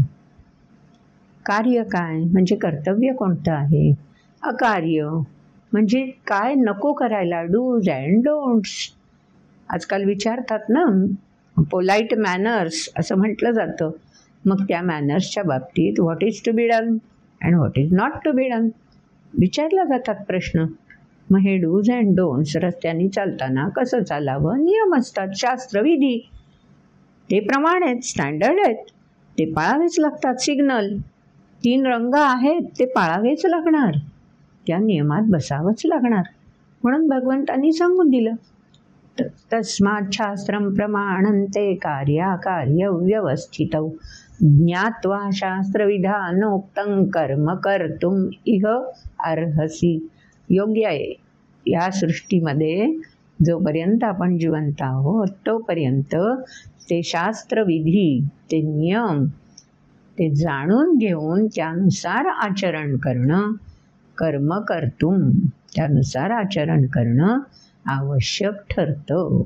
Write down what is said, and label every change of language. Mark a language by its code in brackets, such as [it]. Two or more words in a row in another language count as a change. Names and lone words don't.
[mr] कार्य काय म्हणजे कर्तव्य कोणतं आहे? अकार्य म्हणजे काय नको करायला, [en] dos and don'ts. [mr] आजकाल विचारतात ना, [en] polite manners [mr] असं म्हटलं जातं. मग त्या मॅनर्सच्या बाबतीत [en] what is to be done and what is not to be done [mr] विचारला जातात प्रश्न. मग हे [en] dos and don'ts [mr] रस्त्याने चालताना कसं चालावं, नियम असतात, शास्त्रविधी. ते प्रमाण आहेत, स्टँडर्ड आहेत, ते पाळावेच लागतात. सिग्नल 3 रंग आहेत, ते पाळावेच लागणार, त्या नियमात बसावंच लागणार. म्हणून भगवंतांनी सांगून दिलं, [sa] तस्मात् शास्त्रम प्रमाणन्ते कार्याकार्य व्यवस्थितौ ज्ञात्वा शास्त्रविधानोक्तं कर्म कर्तुम इह अर्हसि. [mr] योग्य आहे. या सृष्टीमध्ये जोपर्यंत आपण जिवंत आहोत तोपर्यंत ते शास्त्रविधी, ते नियम, ते जाणून घेऊन त्यानुसार आचरण करणं, [sa] कर्म कर्तुम [mr] त्यानुसार आचरण करणं आवश्यक ठरतं.